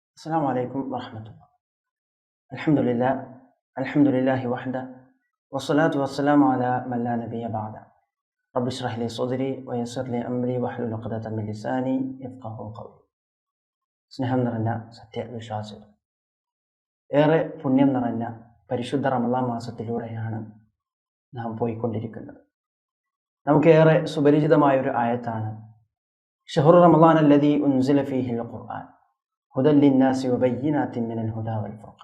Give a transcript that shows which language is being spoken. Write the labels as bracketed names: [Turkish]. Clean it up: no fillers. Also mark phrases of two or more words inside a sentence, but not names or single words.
[Arabic] السلام عليكم ورحمة الله. الحمد لله الحمد لله وحده والصلاة والسلام على من لا نبي بعده. رب اشرح لي صدري ويسر لي أمري واحلل عقدة من لساني يفقهوا قولي. [Malayalam] സ്നേഹം നിറഞ്ഞ സത്യവിശ്വാസികൾ, ഏറെ പുണ്യം നിറഞ്ഞ പരിശുദ്ധ റമളാൻ മാസത്തിലൂടെയാണ് നാം പോയിക്കൊണ്ടിരിക്കുന്നത്. നമുക്കേറെ സുപരിചിതമായൊരു ആയത്താണ് [Arabic] شهر رمضان الذي أنزل فيه القرآن هدى للناس وبينات من الهدى والفرقان.